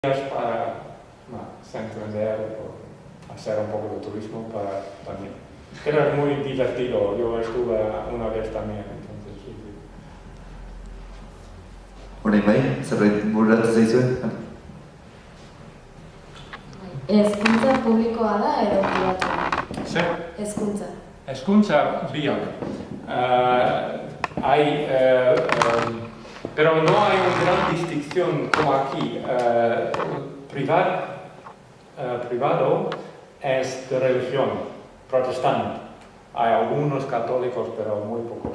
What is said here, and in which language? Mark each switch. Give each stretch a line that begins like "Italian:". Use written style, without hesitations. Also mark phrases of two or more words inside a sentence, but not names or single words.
Spanish: para Santander o hacer un poco de turismo para también. Pero es muy divertido, yo estuve una vez también, entonces sí.
Basque: Orain bai, zerbait bururatu zaizue? Hezkuntza publikoa da edo pribatua? Zer? Hezkuntza. Hezkuntza biak.
Spanish: Pero no hay una gran distinción como aquí. Privado es de religión protestante. Hay algunos católicos, pero muy pocos.